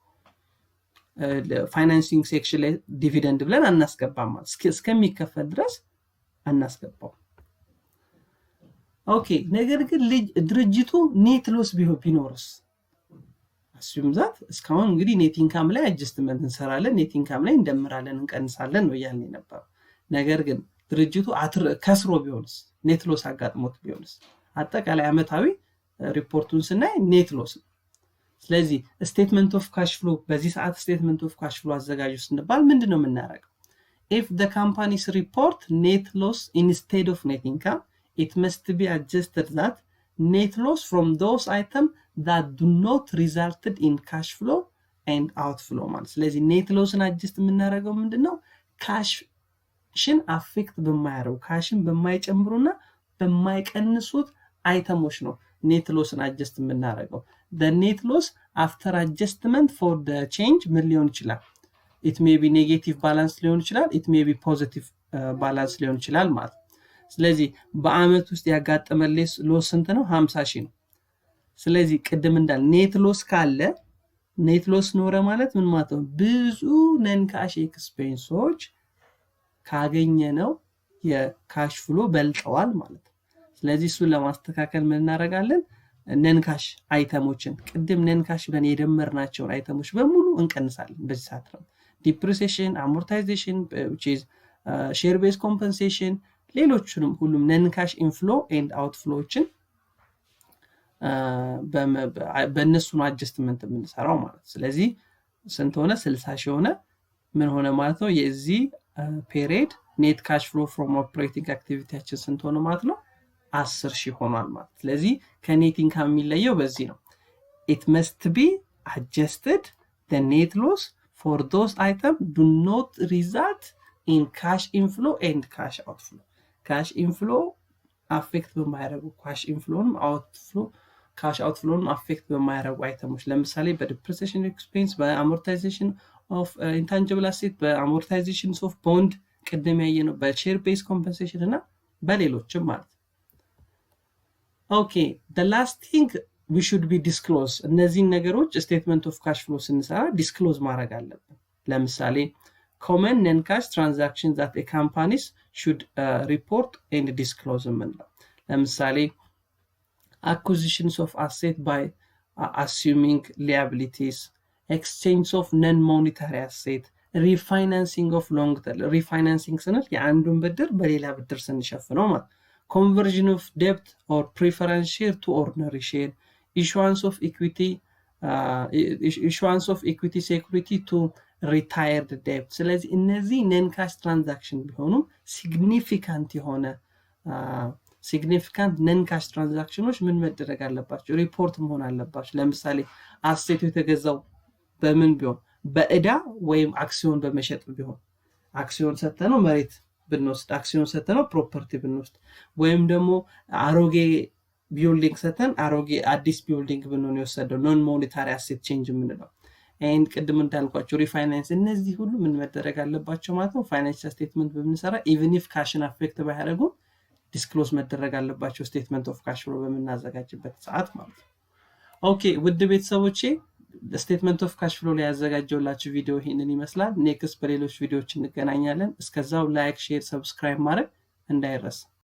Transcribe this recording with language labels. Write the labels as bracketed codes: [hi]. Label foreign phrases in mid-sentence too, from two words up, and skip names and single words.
[en] financing section [am] ላይ ዲቪደንድ ብለን አናስገባም ማለት እስከሚከፈል ድረስ አናስገባው ኦኬ ነገር ግን ድርጅቱ [en] net loss [am] ቢኖርስ [en] assume that [am] እስካሁን እንግዲህ [en] net income [am] ላይ አድጀስትመንት እንሰራለን [en] net income [am] ላይ እንደምራለን እንቀንሳለን ነው ያልነው ነበር ነገር ግን ድርጅቱ ከስሮ ቢሆንስ [en] net loss [am] አጋጥሞት ቢሆንስ አጠቃላይ አመታዊ ሪፖርቱን ስናይ [en] net loss [am] ስለዚህ [en] statement of cash flow [am] በዚህ ሰዓት [en] statement of cash flow [am] አዘጋጁ ስንባል ምንድነው የምናረጋው [en] if the company's report net loss instead of net income it must be adjusted that net loss from those items that do not resulted in cash flow and outflow [am] ማለት ስለዚህ [en] net lossን adjust [am] የምናረጋው ምንድነው [en] cash affect [am] በማያረው ካሽን በማይጨምሩና በማይቀንሱት አይተሞች ነው [en] net lossን adjust የምናረጋው the net loss after adjustment for the change [am] ምን ሊሆን ይችላል [en] it may be negative balance [am] ሊሆን ይችላል [en] it may be positive balance [am] ሊሆን ይችላል ማለት ስለዚህ በአመት ውስጥ ያጋጠመ ሎስ ስንት ነው 50,000 ነው ስለዚህ ቅድም እንዳል [en] net loss [am] ካለ [en] net loss [am] ኖረ ማለት ምን ማለት ነው ብዙ [en] non cash expenses [am] ካገኘነው [en] cash flow [am] በልጠዋል ማለት ስለዚህ እሱን ለማስተካከል ምን እናረጋለን [en] non cash items [am] ቅድም [en] non cash [am] ብለን የደመርናቸው አይተሞች በሙሉ እንቀንሳለን በዚህ ሰዓት ነው [en] depreciation amortization which is share based compensation [am] ሌሎችንም ሁሉም [en] non cash inflow and outflows [am] በእነሱ ነው አድጀስትመንት የምንሰራው ማለት ስለዚህ ስንት ሆነ 60,000 ሆነ ምን ሆነ ማለት ነው የዚህ [en] period net cash flow from operating [am] አክቲቪቲያችን ስንት ሆነ ማለት ነው 10,000 ሆኗል ማለት ስለዚህ [en] net income [am] የሚለየው በዚህ ነው it [en] must be adjusted the net loss for those items do not result in cash inflow and cash outflow cash inflow affect በማያደርጉ cash inflow outflow cash outflow affect [am] በማያደርጉ አይተሞች ለምሳሌ [en] በdepreciation expense በamortization of intangible asset በamortization of bond [am] ቅድም ያየነው [en] በshare based compensation [am] እና በሌሎችም ማለት [en] okay the last thing we should be disclose [am] እነዚህ ነገሮች [en] statement of cash flow ስንሰራ disclose [am] ማድረግ አለብን ለምሳሌ [en] common non-cash transactions that a companies should report and disclose [am] ምንለው ለምሳሌ [en] acquisitions of asset by assuming liabilities exchange of non-monetary asset refinancing of long term refinancing [am] ስንል የአንዱን ብድር በሌላ ብድር ስንሸፍነው ማለት [en] conversion of debt or preference share to ordinary share issuance of equity security to retired debt [am] ስለዚህ እነዚህ [en] non cash transaction [am] ቢሆኑ [en] significant non cash transactions [am] ምን መደረግ አለባቸው ሪፖርት መሆን አለባቸው ለምሳሌ አሴቱ የተገዛው በምን ቢሆን በእዳ ወይም አክሲዮን በመሸጥ ቢሆን አክሲዮን ሰተነው መሬት ብንወስድ አክሲዮን ሰተነው ፕሮፐርቲ ብንወስድ ወይም ደግሞ አሮጌ ቢልዲንግ ሰተን አሮጌ አዲስ ቢልዲንግ ብንሆን የወሰደው [en] non monetary asset change [am] ምንለው and ቅድም እንዳልኳችሁ ሪፋይናንስ እነዚህ ሁሉ ምን መደረግ አለባቸው ማለት ነው [en] financial statement [am] በምንሰራ [en] even if cash affect [am] ባያደርጉ ዲስክሎዝ መደረግ አለባቸው [en] statement of cash flow [am] በመናዘጋጅበት ሰዓት ማለት ነው ኦኬ ውድ ቤተሰቦቼ [en] statement of cash flow [am] ላይ ያዘጋጀውላችሁ ቪዲዮ ይሄንን ይመስላል ኔክስት በሌሎች ቪዲዮዎች እንገናኛለን እስከዛው [en] like share subscribe [am] ማድረግ እንዳይረሳ